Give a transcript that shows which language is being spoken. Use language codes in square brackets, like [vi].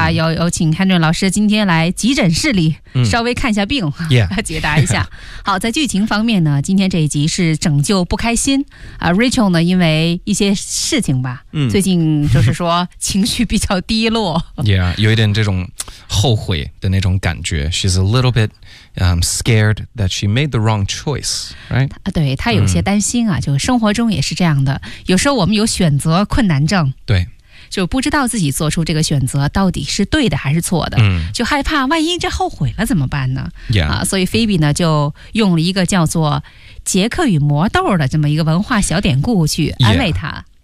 [zh] 有请汉顿老师今天来急诊室里稍微看一下病，解答一下。好，在剧情方面呢今天这一集是拯救不开心。 Rachel 呢因为一些事情吧，最近就是说情绪比较低落。有一点这种后悔的那种感觉。 [en] She's a little bit scared that she made the wrong choice, right? [zh] 对，她有些担心啊，就生活中也是这样的。有时候我们有选择困难症。对。就不知道自己做出这个选择到底是对的还是错的，就害怕万一这后悔了怎么办呢？所以菲比呢就用了一个叫做杰克与魔豆的这么一个文化小典故去安慰他。